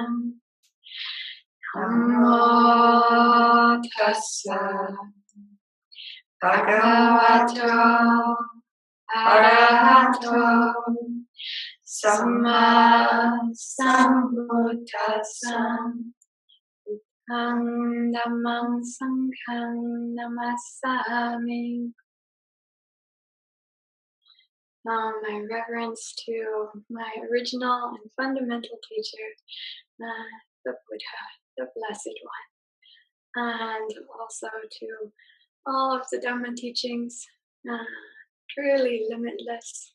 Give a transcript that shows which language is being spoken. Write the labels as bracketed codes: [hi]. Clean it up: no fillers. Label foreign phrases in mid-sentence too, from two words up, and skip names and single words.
[pi] Namo Tassa Bhagavato Arahato Samma Sambuddhassa. Dhammang Sanghang Namasami. [en] My reverence to my original and fundamental teacher, the Buddha, the Blessed One, and also to all of the Dhamma teachings, truly limitless,